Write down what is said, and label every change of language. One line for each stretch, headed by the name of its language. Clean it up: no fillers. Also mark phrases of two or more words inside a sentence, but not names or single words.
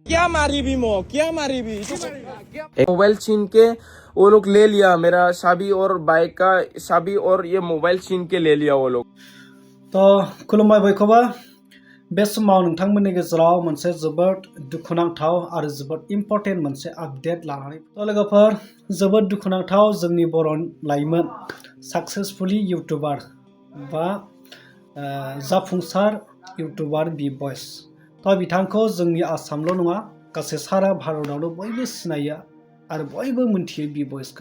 Hindi: क्या मारी भी मो, क्या मारी भी। एक मोबाइल छीन के वो लोग ले लिया, मेरा चाबी और बाइक का चाबी और ये मोबाइल छीन के ले लिया वो लोग।
Bodo: तो खुलुमबाय बयखौबो बे समाव नोंथांमोननि गेजेराव मोनसे जोबोद दुखुनांथाव आरो जोबोद इम्पर्टेन्ट मोनसे आपडेट लानानै तो लोगोफोर जोबोद दुखुनांथाव जोंनि बर' लाइमोन सक्सेसफुली इउटुबार बा जाफुंसार इउटुबार बि बयस तो बिथांखौ जोंनि आसामल' नङा गासै सारा भारतआवनो बयबो सिनायो आरो बयबो मोनथियो बि बयसखौ।